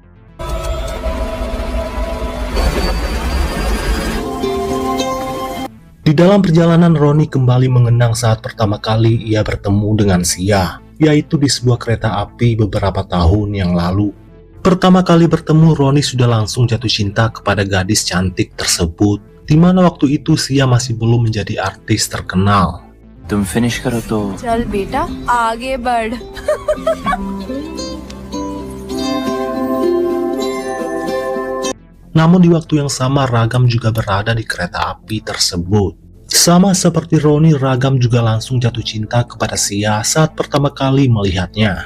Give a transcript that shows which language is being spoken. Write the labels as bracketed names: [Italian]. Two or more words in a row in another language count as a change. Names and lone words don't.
[Indonesian] Di dalam perjalanan, Roni kembali mengenang saat pertama kali ia bertemu dengan Sia, yaitu di sebuah kereta api beberapa tahun yang lalu. Pertama kali bertemu, Roni sudah langsung jatuh cinta kepada gadis cantik tersebut, di mana waktu itu Sia masih belum menjadi artis terkenal. [Hindi] तुम फिनिश करो तो चल बेटा आगे बढ़। [Indonesian] Namun di waktu yang sama, Ragam juga berada di kereta api tersebut. Sama seperti Roni, Ragam juga langsung jatuh cinta kepada Sia saat pertama kali melihatnya.